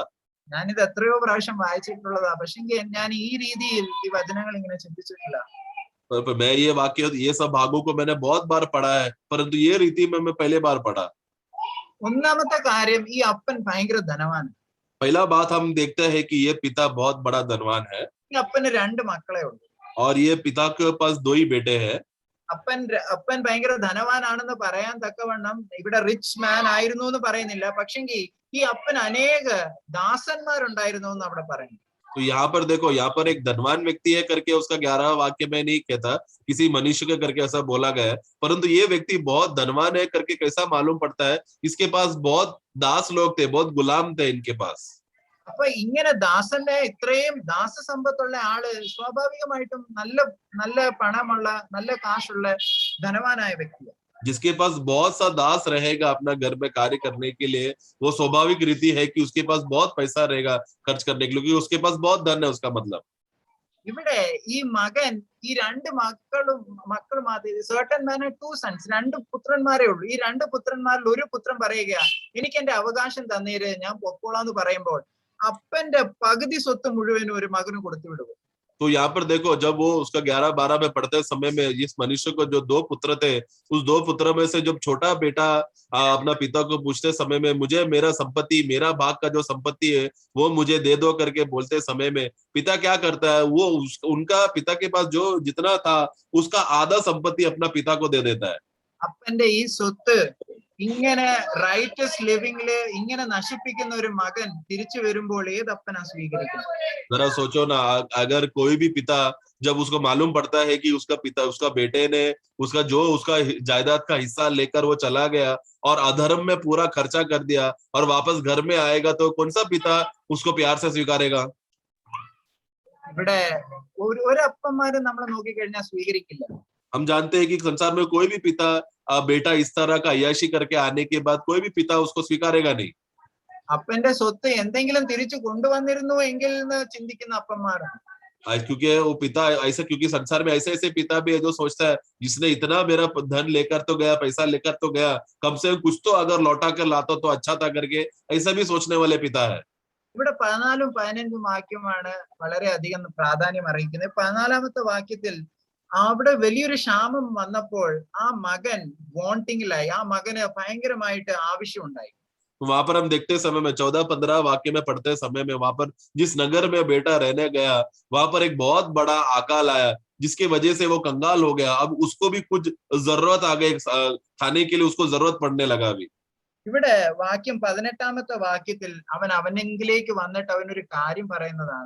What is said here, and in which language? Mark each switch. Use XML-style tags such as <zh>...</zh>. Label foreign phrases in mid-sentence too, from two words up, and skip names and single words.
<ml>ഞാനിത് എത്രയോ പ്രാവശ്യം വായിച്ചിട്ടുള്ളതാ, പക്ഷെ ഞാൻ ഈ രീതിയിൽ ഈ വചനങ്ങൾ ഇങ്ങനെ ചിന്തിച്ചിട്ടില്ല.</ml> <hi>पर मैं ये वाक्य, ये सब भागों को मैंने बहुत बार पढ़ा है, परंतु ये रीति में मैं पहले बार पढ़ा।</hi> <ml>ഒന്നാമത്തെ കാര്യം, ഈ അപ്പൻ ഭയങ്കര ധനവാൻ.</ml> <hi>पहला बात हम देखते हैं कि ये पिता बहुत बड़ा धनवान है</hi> <ml>ഈ അപ്പന് 2 മക്കളെ ഉള്ളൂ.</ml> <hi>और ये पिता के पास 2 ही बेटे हैं।</hi> <ml>അപ്പൻ ഭയങ്കര ധനവാനാണെന്ന് പറയാൻ തക്കവണ്ണം ഇവിടെ</ml> <en>rich man</en> <ml>ആയിരുന്നു എന്ന് പറയുന്നില്ല, പക്ഷെങ്കിൽ ഈ അപ്പൻ അനേക ദാസന്മാരുണ്ടായിരുന്നു എന്ന് അവിടെ പറയുന്നു.</ml> <hi>तो यहाँ पर देखो, यहाँ पर एक धनवान व्यक्ति है करके उसका 11वां वाक्य में नहीं कहता, किसी मनुष्य के करके ऐसा बोला गया है, परंतु ये व्यक्ति बहुत धनवान है करके कैसा मालूम पड़ता है, इसके पास बहुत दास लोग थे, बहुत गुलाम थे इनके पास।</hi> <ml>അപ്പൊ ഇങ്ങനെ ദാസന്റെ ഇത്രയും ദാസസമ്പത്തുള്ള ആള് സ്വാഭാവികമായിട്ടും നല്ല പണമുള്ള, നല്ല കാശുള്ള ധനവാനായ വ്യക്തിയാണ്.</ml> <hi>जिसके पास बहुत सा दास रहेगा अपना घर में कार्य करने के लिए, वो स्वाभाविक रीति है कि उसके पास बहुत पैसा रहेगा खर्च करने के लिए, क्योंकि उसके पास बहुत धन है। उसका मतलब</hi> <ml>ഇവിടെ ഈ മകൻ, ഈ 2 മക്കൾ മാത്രമേ,</ml> <en>certain man had 2 sons,</en> <ml>2 പുത്രന്മാരേ ഉള്ളൂ. ഈ 2 പുത്രന്മാരിൽ ഒരു പുത്രൻ പറയുക, എനിക്ക് എന്റെ അവകാശം തന്നേര്, ഞാൻ പൊക്കോളാന്ന് പറയുമ്പോൾ അപ്പന്റെ പകുതി സ്വത്ത് മുഴുവനും ഒരു മകന് കൊടുത്തു വിടുക.</ml> <hi>तो यहाँ पर देखो, जब वो उसका 11-12 में पढ़ते समय में इस मनुष्य को जो 2 पुत्र थे, उस 2 पुत्रों में से जब छोटा बेटा अपना पिता को पूछते समय में, मुझे मेरा संपत्ति, मेरा भाग का जो संपत्ति है वो मुझे दे दो करके बोलते समय में, पिता क्या करता है, वो उनका पिता के पास जो जितना था उसका आधा संपत्ति अपना पिता को दे देता है।</hi> <ml>അപ്പന്റെ ഈ സ്വത്ത് ഇങ്ങനെ</ml> <en>riotous living</en> <ml>ഇങ്ങനെ നശിപ്പിക്കുന്ന ഒരു മകൻ തിരിച്ചു വരുമ്പോൾ ഏതപ്പനാ സ്വീകരിക്കുന്നത്?</ml> <hi>जरा सोचो ना, अगर कोई भी पिता जब उसको मालूम पड़ता है कि उसका बेटे ने उसका जायदाद का हिस्सा लेकर वो चला गया और अधर्म में पूरा खर्चा कर दिया और वापस घर में आएगा, तो कौन सा पिता उसको प्यार से स्वीकारेगा?</hi> <ml>ഇവിടെ ഒരു അപ്പന്മാരും നമ്മളെ നോക്കിക്കഴിഞ്ഞാൽ സ്വീകരിക്കില്ല.</ml> <hi>हम जानते हैं कि संसार में कोई भी पिता बेटा इस तरह का अय्याशी करके आने के बाद कोई भी पिता उसको स्वीकारेगा नहीं।</hi> <ml>അപ്പന്റെ സ്വത്ത് എന്തെങ്കിലും തിരിച്ചു കൊണ്ടുവന്നിരുന്നു എങ്കിൽ എന്ന് ചിന്തിക്കുന്ന അപ്പന്മാരാണ്.</ml> <hi>क्योंकि वो पिता ऐसा, क्योंकि संसार में ऐसे ऐसे पिता भी है जो सोचता है जिसने इतना मेरा धन लेकर तो गया, पैसा लेकर तो गया, कम से कम कुछ तो अगर लौटा कर लाता तो अच्छा था करके ऐसा भी सोचने वाले पिता है।</hi> <ml>ഇവിടെ 14ഉം 15ഉം വാക്യമാണ് വളരെയധികം പ്രാധാന്യം അറിയിക്കുന്നത്. 14ാമത്തെ വാക്യത്തിൽ അവിടെ വലിയൊരു ക്ഷാമം വന്നപ്പോൾ ആ മകൻ വോണ്ടിങ്ങിലായി, ആ മകന് ഭയങ്കരമായിട്ട് ആവശ്യമുണ്ടായി.</ml> <hi>वहां पर हम देखते समय में 14-15 वाक्य में पढ़ते समय में वहां पर जिस नगर में बेटा रहने गया वहां पर एक बहुत बड़ा अकाल आया जिसकी वजह से वो कंगाल हो गया। अब उसको भी कुछ जरूरत आ गई, खाने के लिए उसको जरूरत पड़ने लगा अभी।</hi> <ml>ഇവിടെ വാക്യം 18ാമത്തെ വാക്യത്തിൽ അവൻ അവനെങ്കിലേക്ക് വന്നിട്ട് അവനൊരു കാര്യം പറയുന്നതാണ്.</ml>